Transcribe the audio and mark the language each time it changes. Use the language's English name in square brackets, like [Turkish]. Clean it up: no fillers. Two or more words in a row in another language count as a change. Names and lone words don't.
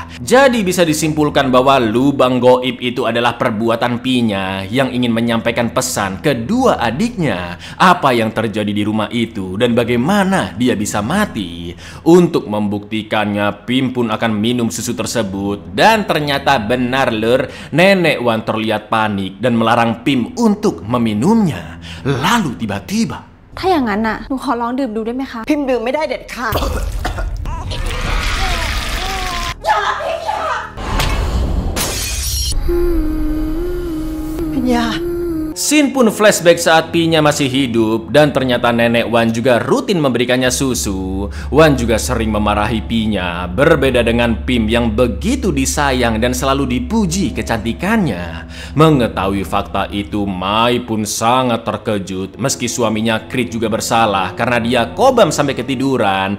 [Indonesian] Jadi bisa disimpulkan bahwa lubang goib itu adalah perbuatan Pinya yang ingin menyampaikan pesan kedua adiknya apa yang terjadi di rumah itu dan bagaimana dia bisa mati. Untuk membuktikannya, Pim pun akan minum susu tersebut dan ternyata benar lur, nenek Wan terlihat panik dan melarang Pim untuk meminumnya. Lalu tiba-tiba [Thai] ถ้าอย่างนั้นน่ะหนูขอลองดื่มดูได้ไหมคะ พิมพ์ดื่มไม่ได้เด็ดขาด อย่า [Indonesian] Scene pun flashback saat Pinya masih hidup dan ternyata nenek Wan juga rutin memberikannya susu. Wan juga sering memarahi Pinya, berbeda dengan Pim yang begitu disayang dan selalu dipuji kecantikannya. Mengetahui fakta itu, Mai pun sangat terkejut meski suaminya Creed juga bersalah karena dia kobam sampai ketiduran.